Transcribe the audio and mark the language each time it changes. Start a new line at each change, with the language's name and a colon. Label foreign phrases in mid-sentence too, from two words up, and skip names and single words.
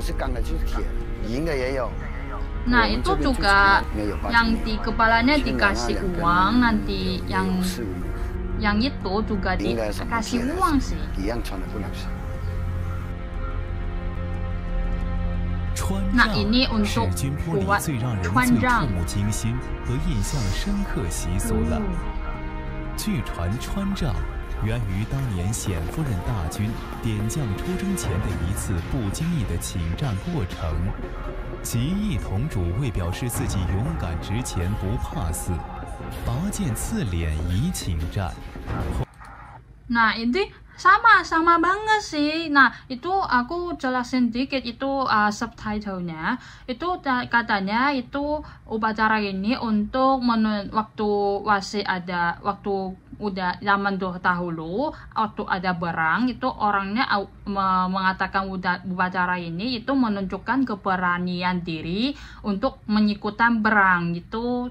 Indonesian: Nah, itu juga yang di kepalanya dikasih uang, nanti yang itu juga dikasih uang sih. Nah, ini untuk buat Chuanzhang.
Chinese: 源于当年显夫人大军点将出征前的一次不经意的请战过程。其义同主为表示自己勇敢直前不怕死，拔剑刺脸以请战。
Indonesian: Nah, ini sama banget sih. Nah, itu aku jelasin dikit itu subtitlenya. Itu katanya itu upacara ini untuk waktu udah zaman dahulu, waktu ada perang itu orangnya mengatakan upacara ini itu menunjukkan keberanian diri untuk mengikutan perang gitu.